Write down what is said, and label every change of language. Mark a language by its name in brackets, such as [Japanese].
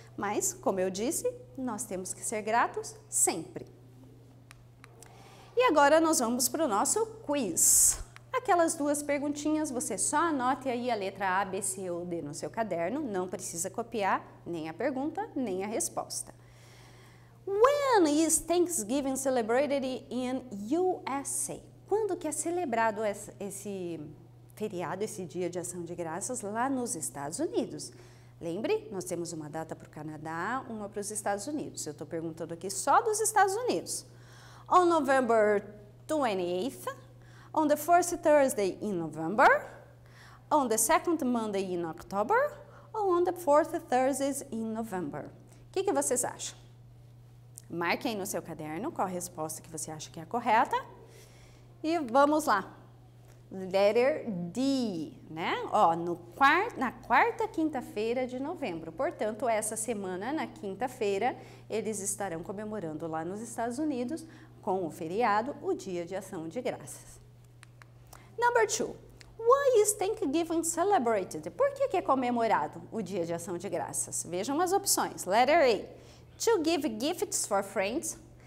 [Portuguese] Mas, como eu disse, nós temos que ser gratos sempre. E agora nós vamos para o nosso quiz. Aquelas duas perguntinhas, você só anote aí a letra A, B, C ou D no seu caderno, não precisa copiar nem a pergunta, nem a resposta. [English] When is Thanksgiving celebrated in USA? [Portuguese] Quando que é celebrado esse feriado, esse Dia de Ação de Graças lá nos Estados Unidos? Lembre, nós temos uma data para o Canadá, uma para os Estados Unidos. Eu estou perguntando aqui só dos Estados Unidos. [English] On November 28th, on the first Thursday in November, on the second Monday in October, ou on the fourth Thursdays in November. [Portuguese] O que vocês acham? Marque aí no seu caderno qual a resposta que você acha que é a correta. E vamos lá. [English] Letter D, [Portuguese] né? Ó, na quarta quinta-feira de novembro. Portanto, essa semana, na quinta-feira, eles estarão comemorando lá nos Estados Unidos, com o feriado, o Dia de Ação de Graças. [English] Number 2. Why is Thanksgiving celebrated? [Portuguese] Por que é comemorado o Dia de Ação de Graças? Vejam as opções. [English] Letter A. To give gifts for friends.